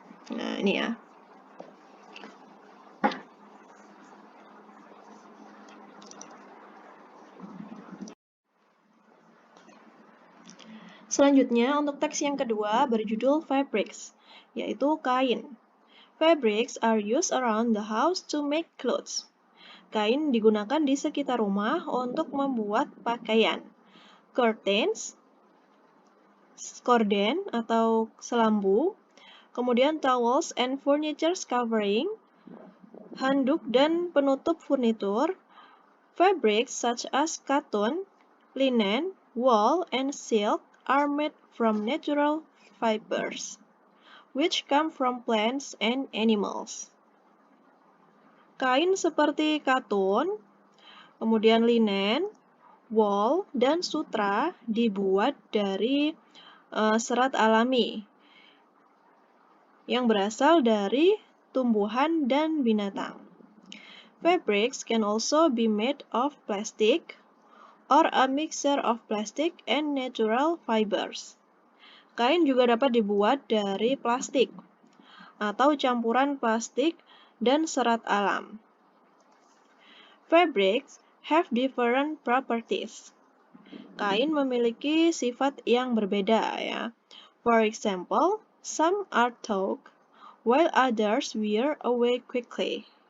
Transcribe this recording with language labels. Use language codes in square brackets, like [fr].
[id] Nah, ini ya. Selanjutnya, untuk teks yang kedua berjudul fabrics, yaitu kain. [en] Fabrics are used around the house to make clothes. [id] Kain digunakan di sekitar rumah untuk membuat pakaian. Curtains, korden atau selambu, kemudian [en] towels and furniture covering, [id] handuk dan penutup furnitur. [en] Fabrics such as cotton, linen, wool, and silk are made from natural fibers, which come from plants and animals. [id] Kain seperti katun, kemudian linen, wool, dan sutra dibuat dari serat alami yang berasal dari tumbuhan dan binatang. [en] Fabrics can also be made of plastic or a mixture of plastic and natural fibers. [id] Kain juga dapat dibuat dari plastik atau campuran plastik dan serat alam. [en] Fabrics have different properties. [id] Kain memiliki sifat yang berbeda ya. [en] For example, some are tough, while others wear away quickly.